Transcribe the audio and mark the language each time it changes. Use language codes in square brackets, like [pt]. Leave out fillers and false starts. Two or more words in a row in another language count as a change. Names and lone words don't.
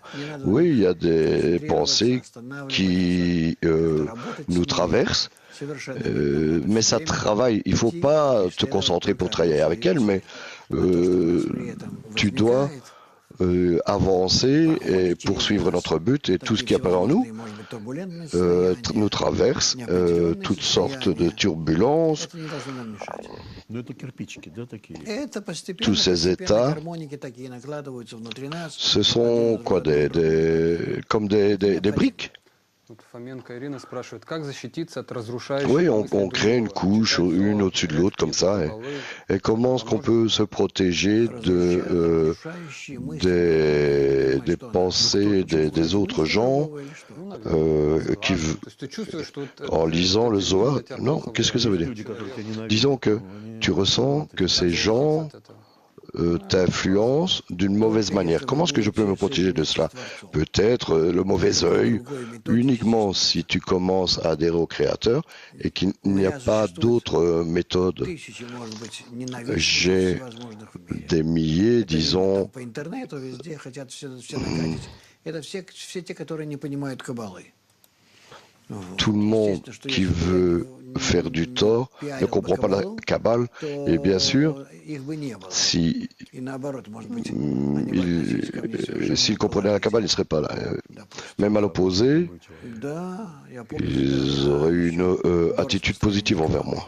[fr] Oui, il y a des pensées qui nous traversent, mais ça travaille. Il ne faut pas te concentrer pour travailler avec elles, mais tu dois avancer et poursuivre notre but, et tout ce qui apparaît en nous nous traverse toutes sortes de turbulences. [ru] Ну, это кирпичики, да, такие? [fr] Tous ces états, ce sont quoi, comme des briques. [ru] Вот Фоменко Ирина спрашивает, как защититься от разрушающих [fr] Oui, [ru] мыслей [fr] on crée une [ru] другого, [fr] couche, [ru] читать [fr] une [ru] сон, [fr] au-dessus de l'autre, comme ça. [ru] головы, [fr] Et comment est-ce qu'on peut se protéger des pensées des autres gens qui, [ru] То есть ты чувствуешь, что вот [fr] en lisant le Zohar? [ru] для тебя [fr] Non, [ru] плохо [fr] qu'est-ce que ça veut dire? [ru] Люди, которых тебя ненавидят, [fr] Disons que [ru] они- [fr] tu ressens que ces gens [ru] от этого. [fr] t'influencent d'une mauvaise manière. Comment est-ce que je peux me protéger de cela? Peut-être le mauvais œil, uniquement si tu commences à adhérer au Créateur et qu'il n'y a pas d'autres méthodes. [ru] Тысячи, может быть, ненавистников [fr] J'ai [ru] всевозможных в мире. [fr] des milliers, [ru] Это видно [fr] disons, [ru] там по интернету везде хотят все нагадить. Это все те, которые не понимают каббалы. [fr] tout le monde qui veut faire du tort ne comprend pas la Kabbale. Et bien sûr, si s'ils comprenaient la Kabbale, ils ne seraient pas là. Même à l'opposé, ils auraient eu une attitude positive envers moi.